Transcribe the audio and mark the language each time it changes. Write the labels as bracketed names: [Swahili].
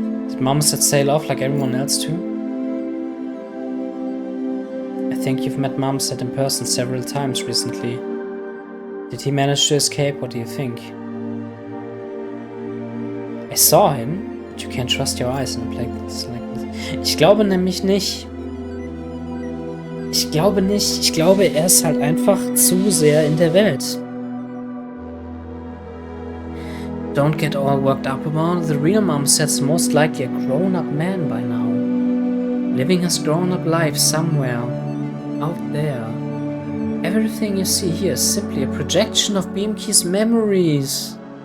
[English] Did Mom said sail off like everyone else too? I think you've met Mumset in person several times recently. Did he manage to escape? What do you think? I saw him, but you can't trust your eyes in a place like this. [German] Ich glaube nämlich nicht. Ich glaube nicht. Ich glaube, er ist halt einfach zu sehr in der Welt. [English] Don't get all worked up about it. The real Mumset's most likely a grown-up man by now. Living his grown-up life somewhere out there. Everything you see here is simply a projection of Beamkey's memories.